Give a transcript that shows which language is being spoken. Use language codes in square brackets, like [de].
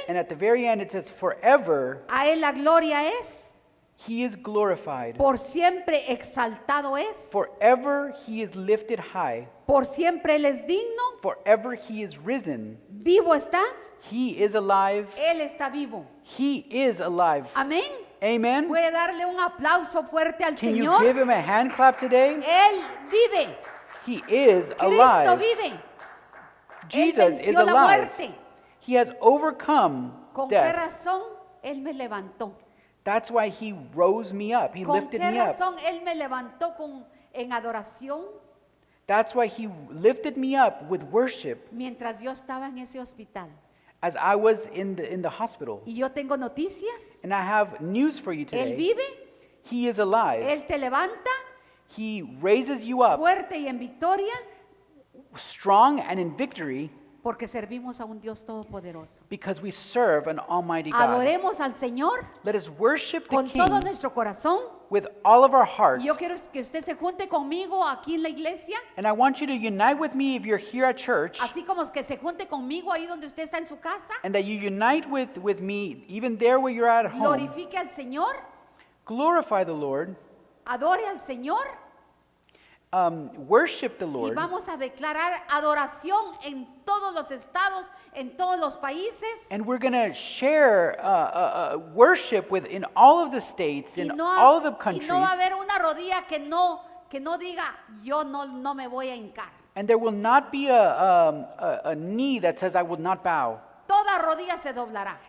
[en] And at the very end it says, forever [es] a él la gloria es, [en] He is glorified. [es] por siempre exaltado es, [en] Forever He is lifted high. [es] por siempre él es digno, [en] Forever He is risen. [es] vivo está, [en] He is alive. [es] él está vivo. [en] He is alive. [es] Amén. [en] Amen. [es] Puede darle un aplauso fuerte al [en] Can you [es] Señor. [en] give Him a hand clap today? [es] Él vive. [en] He is [es] Cristo [en] alive. [es] vive. [en] Jesus [es] Él [en] is [es] venció la [en] alive. [es] muerte. [en] He has overcome [es] ¿Con qué [en] death. [es] razón Él me levantó? [en] That's why He rose me up. He [es] ¿Con [en] lifted [es] qué [en] me up. [es] razón Él me levantó en adoración [en] That's why He lifted me up with worship [es] mientras yo estaba en ese hospital? [en] as I was in the hospital. [es] Y yo tengo noticias [en] And I have news for you [es] Él [en] today. [es] vive, [en] He is alive. [es] Él te levanta [en] He raises you up [es] fuerte y en victoria [en] strong and in victory [es] porque servimos a un Dios todopoderoso. [en] because we serve an almighty God. [es] Adoremos al Señor [en] Let us worship the [es] con [en] King [es] todo nuestro corazón. [en] with all of our hearts. [es] Y yo quiero que usted se junte conmigo aquí en la iglesia, [en] And I want you to unite with me if you're here at church, [es] así como que se junte conmigo ahí donde usted está en su casa. [en] and that you unite with me even there where you're at home. [es] Glorifique al Señor, [en] Glorify the Lord, [es] adore al Señor [en] worship the [es] y [en] Lord, [es] vamos a declarar adoración en todos los estados, en todos los países. [en] and we're going to share worship in all of the states, [es] Y [en] in [es] no, [en] all of the [es] y [en] countries, [es] no va a haber una rodilla que no diga yo no me voy a hincar. [en] and there will not be a knee that says, I will not bow. [es] Toda rodilla se doblará